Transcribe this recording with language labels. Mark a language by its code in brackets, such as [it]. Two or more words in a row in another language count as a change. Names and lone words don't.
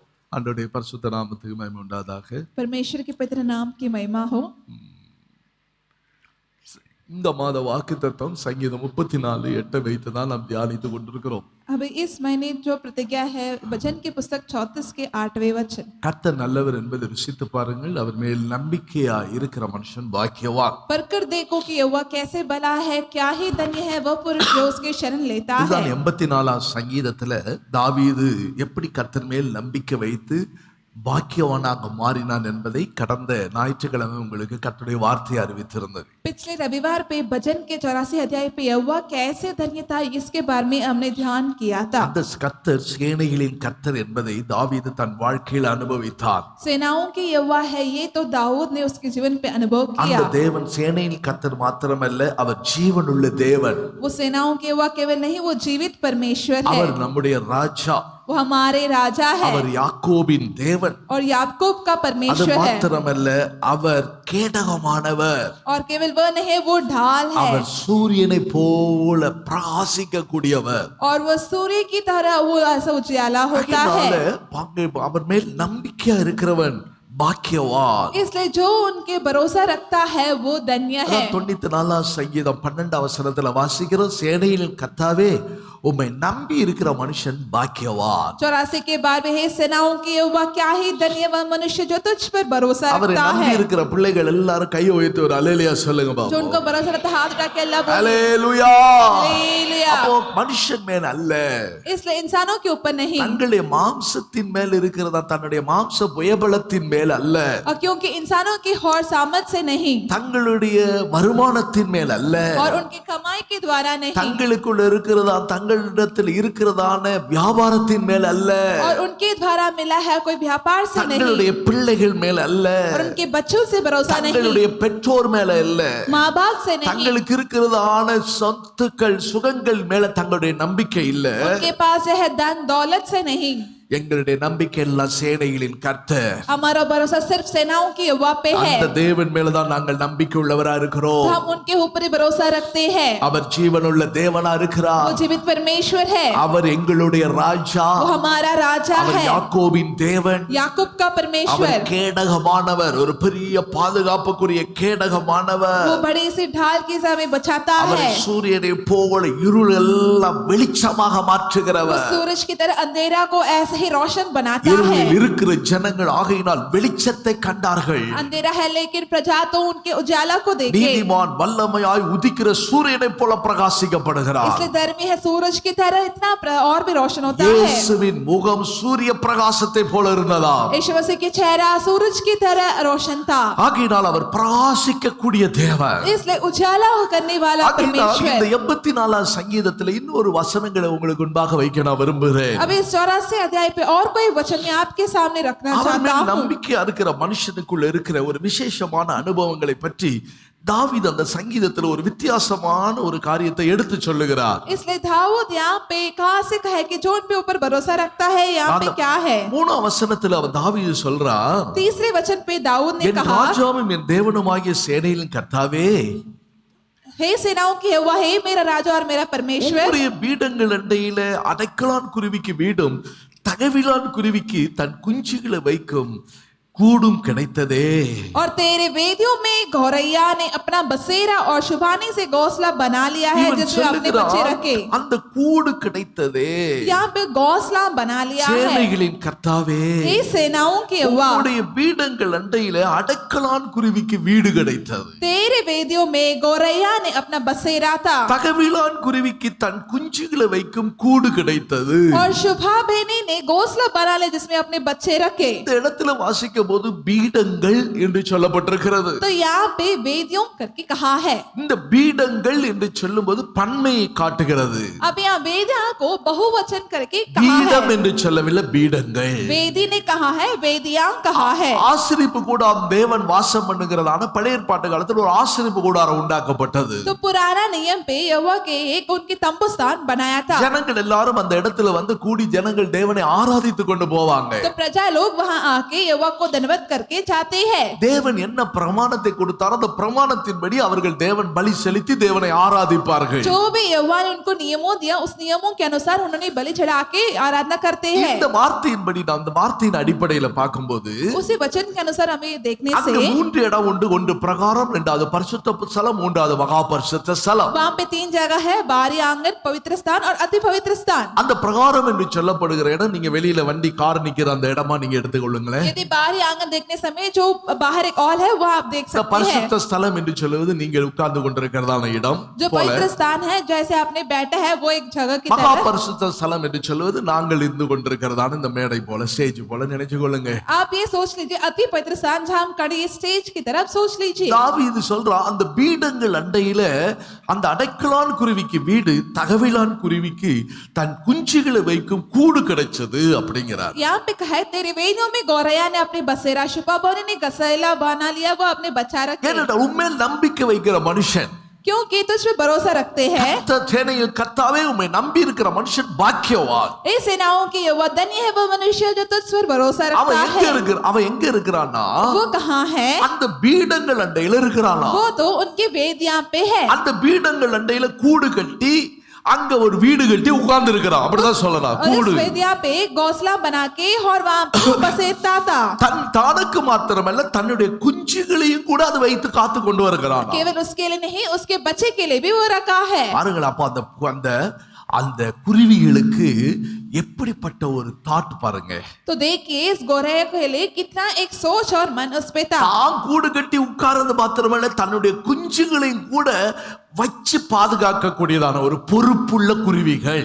[ta] ஆண்டவருடைய பரிசுத்த நாமத்துக்கு மகிமை உண்டாதாக. [hi] परमेश्वर के पवित्र नाम की महिमा हो. [ta] இந்த மாத வாக்குத்தத்தம் சங்கீதம் 34:8 வைத்து தான் நாம் தியானித்துக் கொண்டிருக்கிறோம். [hi] अब इस महीने जो प्रतिज्ञा है भजन की पुस्तक 34 के 8वें वचन. [ta] கர்த்தர் நல்லவர் என்பதை ருசித்து பாருங்கள். அவர் மேல் நம்பிக்கையா இருக்கிற மனுஷன் பாக்கியவான். [hi] परकर देखो कि यहोवा कैसे भला है, क्या ही धन्य है वह पुरुष जो उसके शरण लेता है. [ta] இதுதான் 84ஆம் சங்கீதத்துல தாவீது எப்படி கர்த்தர் மேல் நம்பிக்கை வைத்து பாக்கியவானாக மாறினான் என்பதை கடந்த ஞாயிற்றுக்கிழமை உங்களுக்கு கர்த்தருடைய வார்த்தையை அறிவித்திருந்தது. [hi] पिछले रविवार पे भजन के 84 अध्याय पे यहोवा कैसे धन्य था इसके बारे में हमने ध्यान किया था. [ta] அந்த கர்த்தர் சேனைகளின் கர்த்தர் என்பதை தாவீது தன் வாழ்க்கையில் அனுபவித்தார். [hi] सेनाओं की यहोवा है ये तो दाऊद ने उसके जीवन पे अनुभव किया. [ta] அந்த தேவன் சேனையின் கர்த்தர் மாத்திரமல்ல, அவர் ஜீவனுள்ள தேவன். [hi] वो सेनाओं की यहोवा केवल नहीं, वो जीवित परमेश्वर है. [ta] அவர் நம்முடைய ராஜா, [hi] वो हमारे राजा है [ta] அவர் யாக்கோபின் தேவன். [hi] और याकूब का [ta] அது [hi] परमेश्वर है. [ta] மாத்திரமல்ல, அவர் கேடகமானவர். [hi] और केवल वह नहीं, वो ढाल है [ta] அவர் சூரியனை போல பிரகாசிக்க கூடியவர். [hi] और वो सूर्य की तरह वो ऐसा उजियाला होता है. [ta] அவர் மேல் நம்பிக்கையா இருக்கிறவன் பாக்கியவான். [hi] इसलिए जो उनके भरोसा रखता है वो धन्य है. [ta] 94ஆம் சங்கீதம் 12ஆம் வசனத்துல வாசிக்கிறோம், சேனையின் கர்த்தாவே உம்மை நம்பி இருக்கிற மனுஷன் பாக்கியவான். [hi] 84 के बाद में हे सेनाओं की यहोवा क्या ही धन्यवान मनुष्य जो तुझ पर भरोसा [ta] அவரை [hi] रखता [ta] நம்பி [hi] है. [ta] இருக்கிற பிள்ளைகள் எல்லாரும் கையை உயர்த்தி ஒரு அல்லேலூயா சொல்லுங்க [hi] जो [ta] பாப்போம். [hi] उनको भरोसा रखता है हाथ उठा के अल्लाह बोले [ta] அல்லேலூயா. [hi] हालेलुया. [ta] அப்போ மனுஷன் மேல் அல்ல, [hi] इसलिए इंसानों के ऊपर नहीं, [ta] தங்களுடைய மாம்சத்தின் மேல் இருக்கிறதா, தன்னுடைய மாம்ச புயபலத்தின் மேல் அல்ல, [hi] और क्योंकि इंसानों की हौर सामर्थ से नहीं, [ta] தங்களுடைய வருமானத்தின் மேல் அல்ல, [hi] और उनकी कमाई के द्वारा नहीं, [ta] தங்களுக்குள்ள இருக்கிறதா, தங்களிடத்தில் இருக்கிறதான வியாபாரத்தின் மேல் அல்ல, [hi] और उनके द्वारा मिला है कोई व्यापार से नहीं, [ta] தங்களுடைய பிள்ளைகள் மேல் அல்ல, [hi] और उनके बच्चों से भरोसा नहीं, [ta] தங்களுடைய பெற்றோர் மேல அல்ல, [hi] माँ बाप से नहीं, [ta] தங்களுக்கு இருக்கிறதான சொத்துக்கள் சுகங்கள் மேல தங்களுடைய நம்பிக்கை இல்ல. [hi] उनके पास है धन दौलत से नहीं. [ta] எங்களுடைய நம்பிக்கை எல்லாம் சேனைகளின் கர்த்தர். [hi] हमारा भरोसा सिर्फ सेनाओं की यहोवा पे है. [ta] அந்த தேவன் மேலதான் நாங்கள் நம்பிக்கை உள்ளவரா இருக்கிறோம். [hi] हम उनके ऊपर ही भरोसा रखते हैं. [ta] அவர் ஜீவனுள்ள தேவனா [hi] वो [ta] இருக்கிறார். [hi] जीवित परमेश्वर है, [ta] அவர் எங்களுடைய ராஜா, [hi] वो हमारा राजा [ta] அவர் [hi] है, [ta] யாக்கோபின் தேவன், [hi] याकूब का [ta] அவர் [hi] परमेश्वर, [ta] கேடகமானவர், ஒரு பெரிய பாதுகாப்புக்குரிய கேடகமானவர். [hi] वो बड़ी सी ढाल की हमें बचाता [ta] அவர் [hi] है, [ta] சூரியனை போல இருள் எல்லாம் வெளிச்சமாக [hi] वो [ta] மாற்றுகிறவர். [hi] सूरज की तरह अंधेरा को ऐसे ही रोशन बनाता है. [ta] இருளில் இருக்கிற ஜனங்கள் ஆகையினால் வெளிச்சத்தை கண்டார்கள். [hi] अंधेरा है लेकिन प्रजा तो उनके उजाला को देखे. [ta] நீதிமான் வல்லமையாய் உதிக்கிற சூரியனை போல பிரகாசிக்கப்படுகிறார். [hi] इसलिए धर्मी है सूरज की तरह इतना और भी रोशन होता है. [ta] இயேசுவின் முகம் சூரிய பிரகாசத்தை போல இருந்ததா. [hi] यीशु मसीह के चेहरा सूरज की तरह रोशन था. [ta] ஆகையினால் அவர் பிரகாசிக்க கூடிய தேவன். [hi] इसलिए उजाला करने वाला [ta] ஆகையினால் இந்த [hi] परमेश्वर. [ta] 84ஆம் சங்கீதத்தில் இன்னொரு வசனங்களை உங்களுக்கு முன்பாக வைக்க நான் விரும்புகிறேன். [hi] अब इस 84 अध्याय पे और कोई वचन मैं आपके सामने रखना [ta] அவர் [hi] चाहता [ta] மேல் [hi] हूँ. [ta] நம்பிக்கையா இருக்கிற மனுஷனுக்குள்ள இருக்கிற ஒரு விசேஷமான அனுபவங்களை பற்றி தாவீது அந்த சங்கீதத்தில் ஒரு வித்தியாசமான ஒரு காரியத்தை எடுத்து சொல்லுகிறார். [hi] इसलिए दाऊद यहाँ पे कहाँ से कहे कि जो उन पे ऊपर भरोसा रखता है यहाँ पे क्या है. [ta] 3ஆம் வசனத்துல அவர் தாவீது சொல்றார், [hi] तीसरे वचन पे दाऊद ने [ta] என் [hi] कहा, [ta] ராஜாவும் என் தேவனுமாகிய சேனையின் கர்த்தாவே, [hi] हे सेनाओं की यहोवा, हे मेरा राजा और मेरा परमेश्वर, [ta] உம்முடைய பீடங்கள் அண்டையில அடைக்கலான் குருவிக்கு வீடும் தகவிலான் குருவிக்கு தன் குஞ்சுகளை வைக்கும் கூடும் கிடைத்ததே. [hi] और तेरे वेदियों में गौरैया ने अपना बसेरा और शुभानी से घोंसला बना लिया है [ta] இவன் [hi] जिसमें अपने बच्चे [ta] சொல்லுகிறான், [hi] रखे. [ta] அந்த கூடு கிடைத்ததே. [hi] यहाँ पे घोंसला बना लिया है. [ta] சேனைகளின் கர்த்தாவே, [hi] हे सेनाओं की यहोवा, [ta] உம்முடைய பீடங்கள் அண்டையில அடைக்கலான் குருவிக்கு வீடு கிடைத்தது. [hi] तेरे वेदियों में गौरैया ने अपना बसेरा था [ta] தகவிலான் குருவிக்கு தன் குஞ்சுகளை வைக்கும் கூடு கிடைத்தது. [hi] और शुभा बेनी ने घोंसला बना लिया जिसमें अपने बच्चे रखे. [ta] இந்த இடத்துல வாசிக்கும் போது பீடங்கள் என்று சொல்லப்பட்டிருக்கிறது. [hi] तो यहाँ पे वेदियों करके कहा है. [ta] இந்த பீடங்கள் என்று சொல்லும்போது பன்மையை காட்டுகிறது. [hi] अब यहाँ वेदिया को बहुवचन करके कहा [ta] பீடம் [hi] है. [ta] என்று சொல்லவில்லை, பீடங்கள். [hi] वेदी ने कहा है, वेदिया कहा है. [ta] ஆசரிப்பு கூடாரம் தேவன் வாசம் பண்ணுகிறதான பழைய ஏற்பாட்டு காலத்தில் ஒரு ஆசரிப்பு கூடாரம் உண்டாக்கப்பட்டது. [hi] तो पुराना नियम पे यहोवा के एक उनकी तंबू स्थान बनाया था. [ta] ஜனங்கள் எல்லாரும் அந்த இடத்துல வந்து கூடி ஜனங்கள் தேவனை ஆராதித்து கொண்டு போவாங்க. [hi] तो प्रजा लोग वहां आके यहोवा को दंडवत करके जाते हैं। [ta] தேவன் என்ன பிரமாணத்தை கொடுத்தாரோ அந்த பிரமாணத்தின்படி அவர்கள் தேவன் பலி செலுத்தி தேவனை ஆராதிப்பார்கள். [hi] जो भी यहोवा ने उनको नियमों दिया उस नियमों के अनुसार उन्होंने बलि चढ़ा के आराधना करते हैं। [ta] இந்த வார்த்தையின்படி நான் அந்த வார்த்தையின் அடிப்படையில பார்க்கும்போது [hi] उसी वचन के अनुसार हमें ये देखने [ta] அங்க [hi] से [ta] மூன்று இடம் உண்டு. ஒன்று பிரகாரம், இரண்டாவது பரிசுத்த ஸ்தலம், மூன்றாவது மகா பரிசுத்த ஸ்தலம். [hi] वहां पे 3 जगह है, बाहरी आंगन, पवित्र स्थान और अति पवित्र स्थान। [ta] அந்த பிரகாரம் என்று சொல்லப்படுகிற இடம் நீங்க வெளியில வண்டி கார் நிக்கிற அந்த இடமா நீங்க எடுத்துக்கொள்ளுங்களேன். [hi] यदि बाहरी आंगन देखने समय जो बाहर एक हॉल है वो आप देख [ta] இந்த [hi] सकते हैं। [ta] பரிசுத்த ஸ்தலம் என்று சொல்லுவது நீங்கள் உட்கார்ந்து கொண்டிருக்கிறதான இடம் [hi] जो [ta] போல, [hi] पवित्र स्थान है जैसे आपने बैठा है वो एक जगह की [ta] மகா [hi] तरह। [ta] பரிசுத்த ஸ்தலம் என்று சொல்லுவது நாங்கள் இருந்து கொண்டிருக்கிறதான இந்த மேடை போல, ஸ்டேஜ் போல நினைச்சு கொள்ளுங்க. [hi] आप ये सोच लीजिए अति पवित्र स्थान जहां हम खड़े स्टेज की तरफ सोच लीजिए। [ta] தாவீது சொல்றான், அந்த பீடங்கள் அண்டையில அந்த அடைக்கலான் குருவிக்கு வீடு, தகவிலான் குருவிக்கு தன் குஞ்சுகளை வைக்கும் கூடு கிடைச்சது அப்படிங்கிறார். [hi] यहाँ पे कहा है तेरे वेदियों में गौरैया ने अपने बसेरा छुपा, बोने ने गसैला बना लिया, वो अपने बच्चा रखे। [ta] ஏனென்றால் உண்மையில் நம்பிக்கை வைக்கிற மனுஷன், [hi] क्योंकि तुझ पे भरोसा रखते हैं। [ta] கர்த்தாவே உம்மை நம்பி இருக்கிற மனுஷன் பாக்கியவான். [hi] ए सेनाओं की यहोवा धन्य है वो मनुष्य जो तुझ पर भरोसा [ta] அவன் [hi] रखता [ta] எங்க [hi] है। [ta] இருக்கிறான்? அவன் எங்க இருக்கிறான்னா [hi] वो कहाँ है? [ta] அந்த பீடங்கள் அண்டையில இருக்கிறானா. [hi] वो तो उनके वेदियां पे है। [ta] அந்த பீடங்கள் அண்டையில கூடு கட்டி அங்க ஒரு வீடு கட்டி உட்கார்ந்து இருக்கிறான். அப்படிதான் சொல்லலாம். [hi] और [ta] கூடு [hi] इस वेदिया पे घोंसला बना के और वहां पे बसेरता था। [ta] தானுக்கு மாத்திரமல்ல தன்னுடைய குஞ்சுகளையும் கூட அது வைத்து காத்து கொண்டு வருகிறான். [hi] केवल उसके लिए नहीं, उसके बच्चे के लिए भी वो रखा है। [ta] பாருங்கள், அப்ப அந்த அந்த குருவிகளுக்கு எப்படிப்பட்ட ஒரு தாட் பாருங்க. [hi] तो देखिए इस गौरैया के लिए कितना एक सोच और मन उस पे था। [ta] தான் கூடு கட்டி உட்கார்ந்து மாத்திரமல்ல தன்னுடைய குஞ்சுகளையும் கூட வச்சு பாதுகாக்க கூடியதான ஒரு பொறுப்புள்ள குருவிகள்.